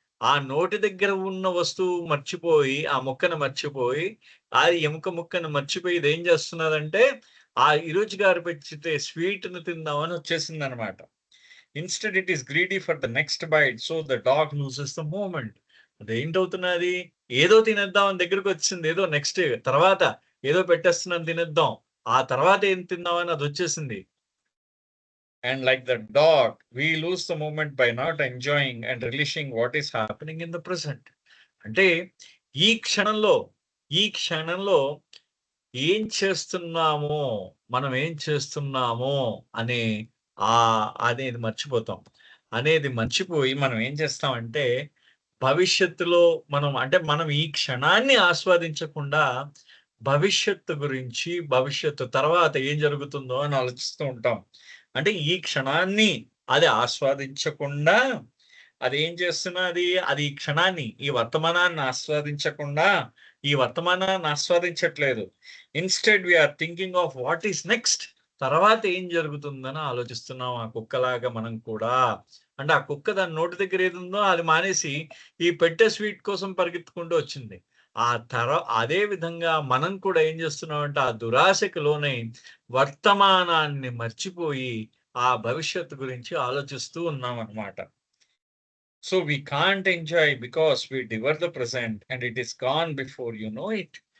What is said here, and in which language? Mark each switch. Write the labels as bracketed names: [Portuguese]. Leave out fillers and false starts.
[Telugu] ఆ నోటి దగ్గర ఉన్న వస్తువు మర్చిపోయి, ఆ ముక్కను మర్చిపోయి, ఆ ఎముక ముక్కను మర్చిపోయి ఇదేం చేస్తున్నదంటే, ఆ ఈరోజు గారు పెట్టితే స్వీట్‌ని తిందామని వచ్చేసిందనమాట. [English] Instead it is greedy for the next bite. So the dog loses the movement. [Telugu] అదేంటవుతున్నది? ఏదో తినేద్దాం అని దగ్గరకొచ్చేసింది. ఏదో నెక్స్ట్ తర్వాత ఏదో పెట్టేస్తున్నాను తినేద్దాం. ఆ తర్వాత ఏం తిందామని అదొచ్చేసింది. [English] And like the dog, we lose the moment by not enjoying and relishing what is happening in the present. [Telugu] అంటే ఈ క్షణంలో, ఈ క్షణంలో ఏం చేస్తున్నామో, మనం ఏం చేస్తున్నామో అనే అనేది మర్చిపోతాం. అనేది మర్చిపోయి మనం ఏం చేస్తామంటే, భవిష్యత్తులో మనం ఈ క్షణాన్ని ఆస్వాదించకుండా, భవిష్యత్తు గురించి, భవిష్యత్తు తర్వాత ఏం జరుగుతుందో అని ఆలోచిస్తూ ఉంటాం. అంటే ఈ క్షణాన్ని అది ఆస్వాదించకుండా, అదేం చేస్తున్నది, అది ఈ క్షణాన్ని, ఈ వర్తమానాన్ని ఆస్వాదించకుండా, ఈ వర్తమానాన్ని ఆస్వాదించట్లేదు. [English] Instead we are thinking of what is next. [Telugu] తర్వాత ఏం జరుగుతుందని ఆలోచిస్తున్నాం ఆ కుక్కలాగా మనం కూడా. అంటే ఆ కుక్క దాని నోటి దగ్గర ఏదుందో అది మానేసి, ఈ పెట్టే స్వీట్ కోసం పరిగెత్తుకుంటూ వచ్చింది. అదే విధంగా మనం కూడా ఏం చేస్తున్నామంటే, ఆ దురాశకు లోనై వర్తమానాన్ని మర్చిపోయి, ఆ భవిష్యత్తు గురించి ఆలోచిస్తూ ఉన్నామనమాట. [English] So we can't enjoy because we devour the present and it is gone before you know it.